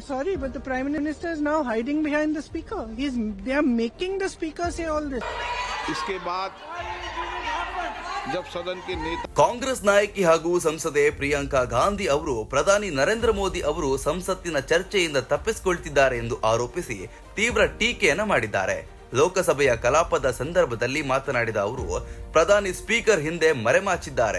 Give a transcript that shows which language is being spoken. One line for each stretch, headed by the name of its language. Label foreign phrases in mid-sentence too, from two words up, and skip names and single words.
English: sorry, but the Prime Minister is now hiding behind the speaker. They are making the speaker say all this.
Hindi: इसके बाद जब सदन के नेता
Kannada: ಕಾಂಗ್ರೆಸ್ ನಾಯಕಿ ಹಾಗೂ ಸಂಸದೆ ಪ್ರಿಯಾಂಕಾ ಗಾಂಧಿ ಅವರು ಪ್ರಧಾನಿ ನರೇಂದ್ರ ಮೋದಿ ಅವರು ಸಂಸತ್ತಿನ ಚರ್ಚೆಯಿಂದ ತಪ್ಪಿಸಿಕೊಳ್ತಿದ್ದಾರೆ ಎಂದು ಆರೋಪಿಸಿ ತೀವ್ರ ಟೀಕೆಯನ್ನ ಮಾಡಿದ್ದಾರೆ. ಲೋಕಸಭೆಯ ಕಲಾಪದ ಸಂದರ್ಭದಲ್ಲಿ ಮಾತನಾಡಿದ ಅವರು ಪ್ರಧಾನಿ ಸ್ಪೀಕರ್ ಹಿಂದೆ ಮರೆಮಾಚಿದ್ದಾರೆ.